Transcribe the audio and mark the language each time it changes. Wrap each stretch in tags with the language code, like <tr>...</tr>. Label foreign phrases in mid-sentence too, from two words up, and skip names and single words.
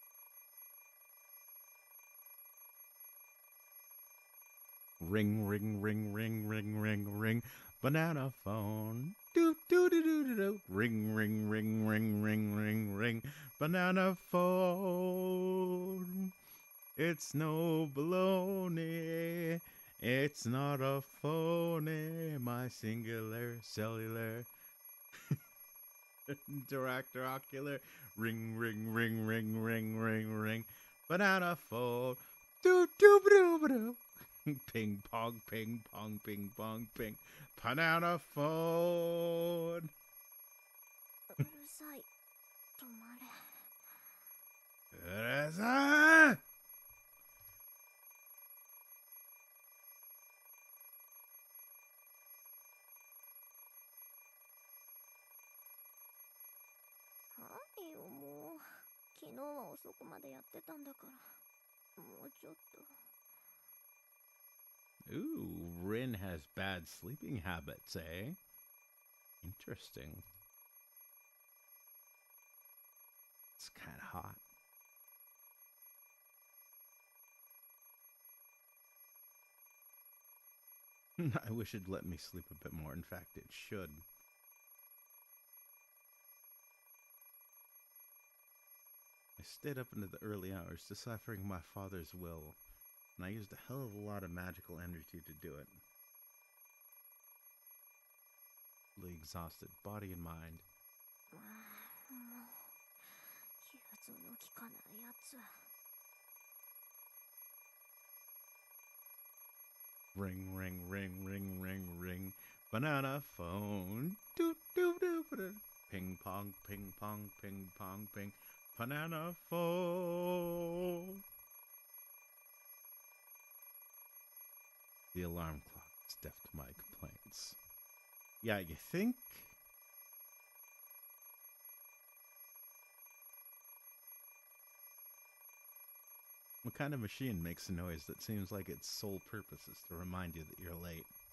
<en>Ring, ring, ring, ring, ring, ring, ring. Banana phone. Do, do, do, do, do, do. Ring, ring, ring, ring, ring, ring, ring. Banana phone. It's no baloney. It's not a phony. My singular cellular. Interactor ocular. Ring, ring, ring, ring, ring, ring, ring. Banana phone. Do, do, do, do. Ping pong, ping pong, ping pong, ping. Banana phone.</en> <ja>うるさい。止まれ。</ja> <en>Teresa!</en> <ja>はいよ、もう。昨日は遅くまでやってたんだから。もうちょっと。</ja> <en>Ooh, Rin has bad sleeping habits, eh? Interesting. It's kind of hot. I wish it'd let me sleep a bit more. In fact, it should. I stayed up into the early hours deciphering my father's will, and I used a hell of a lot of magical energy to do it. Really exhausted, body and mind.</en> <ja>もう融通の利かないやつ。</ja> <en>Ring, ring, ring, ring, ring, ring. Banana phone. Doot, doot, doot, doot. Ping pong, ping pong, ping pong, ping. Banana phone. The alarm clock is deaf to my complaints. Yeah, you think? What kind of machine makes a noise that seems like its sole purpose is to remind you that you're late?</en>